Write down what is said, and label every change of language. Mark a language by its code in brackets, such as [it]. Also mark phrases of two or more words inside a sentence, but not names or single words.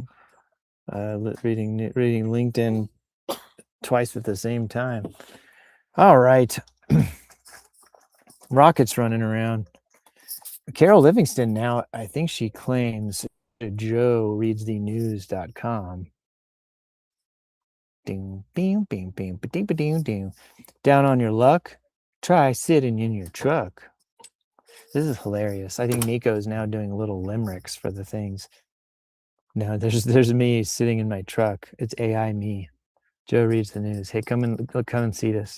[en] Reading LinkedIn twice at the same time. All right. Rocket's running around. Carol Livingston now, I think she claims Joe reads the news.com. Ding, bing, bing, bing, ba-ding, ba-ding, ding. Down on your luck? Try sitting in your truck. This is hilarious. I think Nico is now doing little limericks for the things. No, there's me sitting in my truck. It's AI me. Joe reads the news. Hey, come and see this.